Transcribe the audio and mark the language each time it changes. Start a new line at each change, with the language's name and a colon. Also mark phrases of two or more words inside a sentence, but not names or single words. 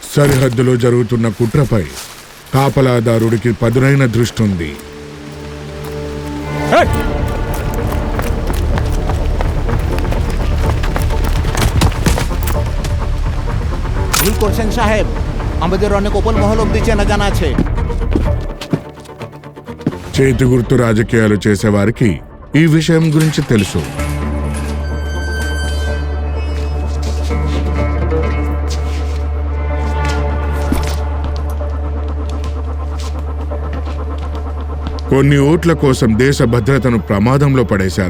Telugu: సరిహద్దులో జరుగుతున్న కుట్రపై కాపలాదారుడికి పదునైన దృష్టి.
Bangla: ভুল করছেন সাহেব, আমাদের অনেক ওপর মহল অব্দি চেনা জানা আছে।
Telugu: చేతి గుర్తు రాజకీయాలు చేసేవారికి ఈ విషయం గురించి తెలుసు. కొన్ని ఓట్ల కోసం దేశ భద్రతను ప్రమాదంలో పడేశారు.